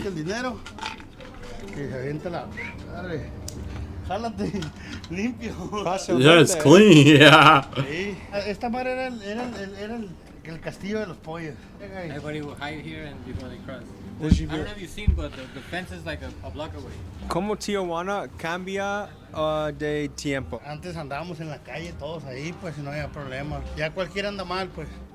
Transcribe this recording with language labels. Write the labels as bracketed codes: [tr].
[es] Saca el dinero y se avienta la. Arre. Jálate, limpio. [en] That's clean, yeah. [es] Sí. Esta madre era el castillo de los pollos. [en] Everybody will hide here and before they cross. I don't know if you've seen, but the fence is like a block away. [es] ¿Cómo Tijuana cambia de tiempo? Antes andábamos en la calle todos ahí, pues no había problema. Ya cualquiera anda mal, pues.